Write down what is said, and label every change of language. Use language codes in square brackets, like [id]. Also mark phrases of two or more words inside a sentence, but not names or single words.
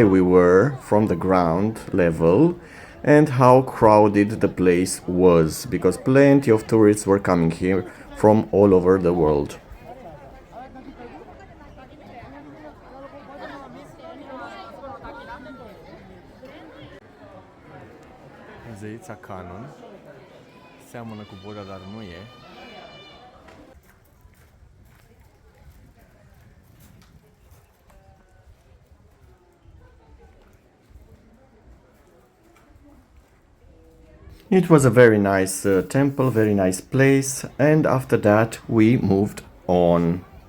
[en] we were from the ground level and how crowded the place was, because plenty of tourists were coming here from all over the world. [ro] Zeița Canon seamănă cu Buddha, dar nu e. [en] It was a very nice temple, very nice place, and after that we moved on.